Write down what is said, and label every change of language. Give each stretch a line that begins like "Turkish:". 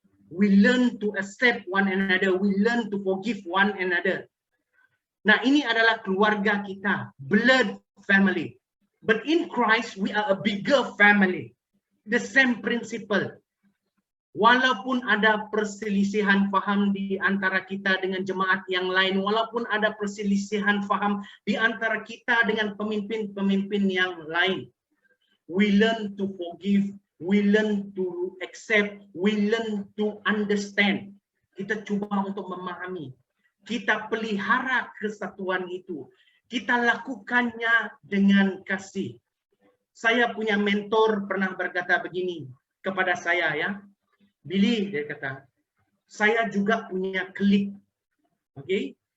English: We learn to accept one another. We learn to forgive one another.
Malay: Nah, ini adalah keluarga kita,
English: blood family. But in Christ, we are a bigger family. The same principle.
Malay: Walaupun ada perselisihan faham di antara kita dengan jemaat yang lain, walaupun ada perselisihan faham di antara kita dengan pemimpin-pemimpin yang lain,
English: we learn to forgive. We learn to accept, we learn to understand.
Malay: Kita coba untuk memahami. Kita pelihara kesatuan itu. Kita lakukannya dengan kasih. Saya punya mentor pernah berkata begini kepada saya, ya. Billy, dia kata, saya juga punya klik. Okay?